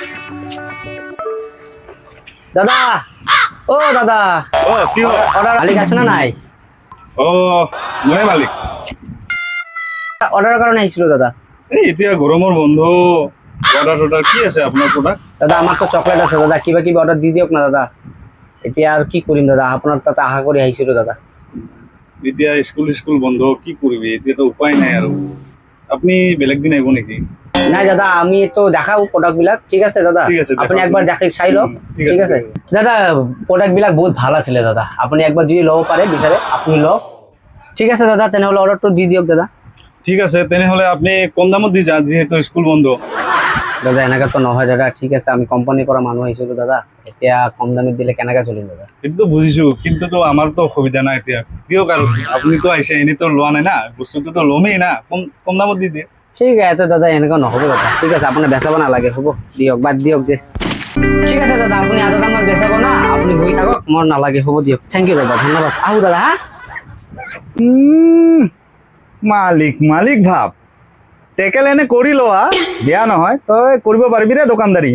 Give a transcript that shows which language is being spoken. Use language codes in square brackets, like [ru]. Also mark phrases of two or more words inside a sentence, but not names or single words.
[as] দাদা, ও দাদা, ও কি অর্ডার মালিক আছে না নাই? ও মই মালিক অর্ডারের কারণে আইছিল দাদা। এই এতিয়া গরমের বন্ধ অর্ডার কি আছে আপনার প্রোডাক্ট? দাদা আমার তো চকলেট আছে দাদা, কিবা কিবি অর্ডার দি দিয়ক না দাদা। এতিয়া আর কি করিম দাদা, আপনার তাতে আশা করে আইছিল দাদা। এতিয়া স্কুল বন্ধ কি করবি, এতিয়া তো উপায় নাই আর। আপনি বেলেগ দিন আইব নাকি? নাই দাদা, আমি তো দেখাবো প্রোডাক্ট বিলাক, ঠিক আছে দাদা? ঠিক আছে, আপনি দেখাও। একবার দেখে চাই লওক, ঠিক আছে দাদা। প্রোডাক্ট বিলাক বহুত ভালো আছিল দাদা, আপনি একবার যদি লব পারে বিচারে আপনি লওক। ঠিক আছে দাদা, তেনেহলে অর্ডারটা দি দিয়ক দাদা। ঠিক আছে তেনেহলে আপনি কম দামত দি যান, যেহেতু স্কুল বন্ধ। দাদা এনেকা তো নহয় দাদা, ঠিক আছে আমি কোম্পানির পৰা মানুহ আহিছিলো দাদা, এতিয়া কম দামত দিলে কেনেকা চলিম দাদা? এটা তো বুঝিছো, কিন্তু তো আমার তো অসুবিধা নাই এতিয়া। দিয়ক আর আপনি তো আইসে, এনে তো লোয়া নাই না, বস্তুটো তো লমেই না, কম দামত দি দিয়ে। ঠিক আছে দাদা, এনেকা নহব দাদা, ঠিক আছে আপোনাৰ বেচাব নালাগে, হ'ব দিয়ক, বাদ দিয়ক দে। ঠিক আছে দাদা, আপুনি আধা দামত বেচাব না, আপুনি বহি থাকক, মোৰ নালাগে, হ'ব দিয়ক। [en] Thank you [as] দাদা, ধন্যবাদ। আহো দাদা, হা? মালিক মালিক ভাব টেকেল এনে কৰি লোৱা বেয়া নহয়, তই কৰিব পাৰিবি ৰে দোকানদাৰী।